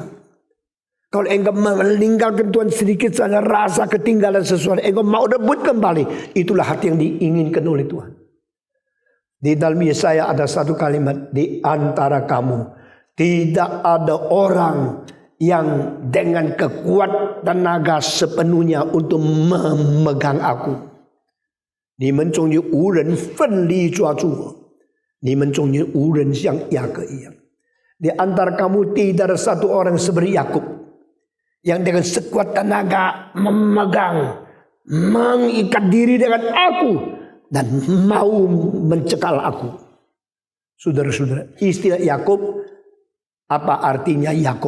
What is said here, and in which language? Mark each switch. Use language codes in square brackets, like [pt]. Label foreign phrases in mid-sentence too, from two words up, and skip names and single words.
[id] Kalau engkau meninggalkan Tuhan sedikit saja rasa ketinggalan sesuatu, engkau mau rebut kembali. Itulah hati yang diinginkan oleh Tuhan. Di dalam Yesaya ada satu kalimat, di antara kamu tidak ada orang yang dengan kekuatan tenaga sepenuhnya untuk memegang aku. [zh] 你们中有无人奋力抓住我，你们中有无人像雅各一样。 [id] Di antara kamu tidak ada satu orang seperti Yakub yang dengan sekuat tenaga memegang, mengikat diri dengan aku dan mau mencekal aku. Saudara-saudara, istilah Yakub, apa artinya Yakub?